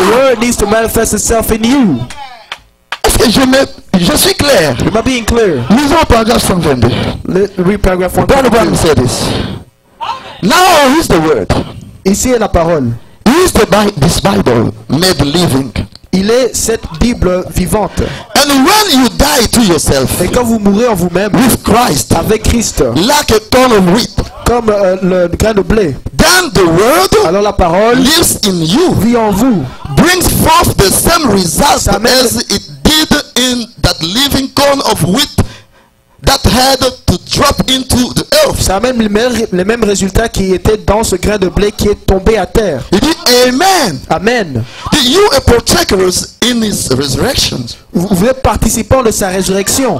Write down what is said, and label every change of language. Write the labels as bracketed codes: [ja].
[en] word needs to manifest itself in you. [fr] Est-ce que je suis clair? [en] Am I being clear? [fr] Lisons paragraphe 122. [en] Read paragraph Brother Branham 1. said this. Now here's the word. [fr] Ici est la parole. [en] He is this Bible made living. [fr] Il est cette Bible vivante. [en] And when you die to yourself [fr] Et quand vous mourrez en vous-même [en] with Christ, [fr] avec Christ, [en] like a ton of wheat, [fr] comme le grain de blé, [en] then the word [fr] alors la parole [en] lives in you, [fr] vit en vous, [en] brings forth the same result [fr] Ça mène- [en] as it did in that living corn of wheat that had to drop into the earth. [fr] ça amène les mêmes résultats qui étaient dans ce grain de blé qui est tombé à terre. He dit, Amen. [en] Amen. You are partakers in his resurrection. [fr] Vous êtes participants de sa résurrection.